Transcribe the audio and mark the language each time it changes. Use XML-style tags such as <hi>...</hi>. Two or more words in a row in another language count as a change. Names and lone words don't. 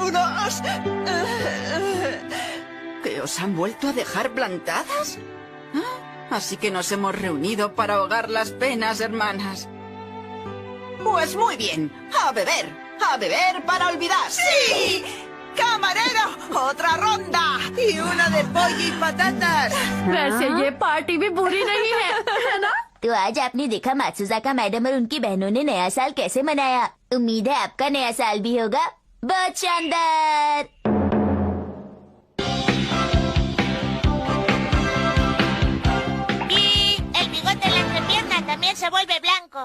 <es>¿Que os han vuelto a dejar plantadas? ¿Ah? Así que nos hemos reunido para ahogar las penas, hermanas. Pues muy bien, a beber para olvidar. ¡Sí! ¡Camarero! ¡Otra ronda! Y una de pollo y patatas.</es> <hi>वैसे ये पार्टी भी बुरी नहीं है ना? तो आज आपने देखा मात्सुजाका मैडम और उनकी बहनों ने नया साल कैसे मनाया। उम्मीद है आपका नया साल भी होगा बहुत शानदार।</hi> <es>Y el bigote en la entrepierna también se vuelve blanco.</es>